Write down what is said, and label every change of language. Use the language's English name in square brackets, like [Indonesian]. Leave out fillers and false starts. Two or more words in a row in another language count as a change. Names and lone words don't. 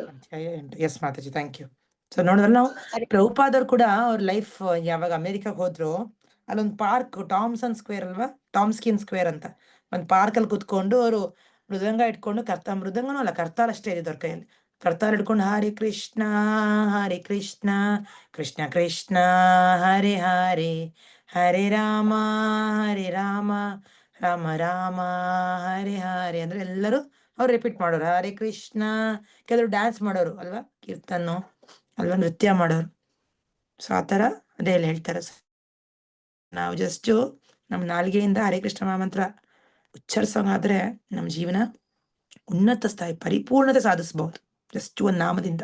[Kannada] ಎಸ್ ಮಾತಾಜಿ, [English] thank you. [Kannada] ಸೊ ನೋಡಿದ್ರೆ ನಾವು ಪ್ರಭುಪಾದರು ಕೂಡ ಅವ್ರ ಲೈಫ್ ಯಾವಾಗ ಅಮೆರಿಕಾಗ್ ಹೋದ್ರು, ಅಲ್ಲೊಂದು ಪಾರ್ಕ್, ಟಾಮ್ಸನ್ ಸ್ಕ್ವೇರ್ ಅಲ್ವಾ, ಟಾಮ್ಸ್ಕಿನ್ ಸ್ಕ್ವೇರ್ ಅಂತ ಒಂದು ಪಾರ್ಕಲ್ಲಿ ಕುತ್ಕೊಂಡು ಅವರು ಮೃದಂಗ ಇಟ್ಕೊಂಡು ಮೃದಂಗನೂ ಅಲ್ಲ, ಕರ್ತಾಲ್ ಅಷ್ಟೇ ಇದ್ದಿದ್ದು ಅವ್ರ ಕೈಯಲ್ಲಿ. ಕರ್ತಾಲ್ ಹಿಡ್ಕೊಂಡು [Sanskrit] ಹರೇ ಕೃಷ್ಣ ಕೃಷ್ಣ ಕೃಷ್ಣ ಹರೇ ಹರೇ ಹರೇ ರಾಮ ರಾಮ ರಾಮ ಹರೇ ಹರೇ [Kannada] ಅಂದ್ರೆ ಎಲ್ಲರೂ ಅವ್ರು ರಿಪೀಟ್ ಮಾಡೋರು. [Sanskrit] ಹರೇ ಕೃಷ್ಣ, [Kannada] ಕೆಲವರು ಡ್ಯಾನ್ಸ್ ಮಾಡೋರು ಅಲ್ವಾ, ಕೀರ್ತನ್ನು ಅಲ್ವಾ, ನೃತ್ಯ ಮಾಡೋರು. ಸೊ ಆ ಥರ ಅದೇ ಎಲ್ಲ ಹೇಳ್ತಾರೆ. ನಾವು ಜಸ್ಟು ನಮ್ಮ ನಾಲಿಗೆಯಿಂದ ಹರೇ ಕೃಷ್ಣ ಮಹಾಮಂತ್ರ ಉಚ್ಚರಿಸೋಂಗಾದ್ರೆ ನಮ್ಮ ಜೀವನ ಉನ್ನತ ಸ್ಥಾಯಿ, ಪರಿಪೂರ್ಣತೆ ಸಾಧಿಸಬಹುದು ಜಸ್ಟ್ ಒಂದು ನಾಮದಿಂದ.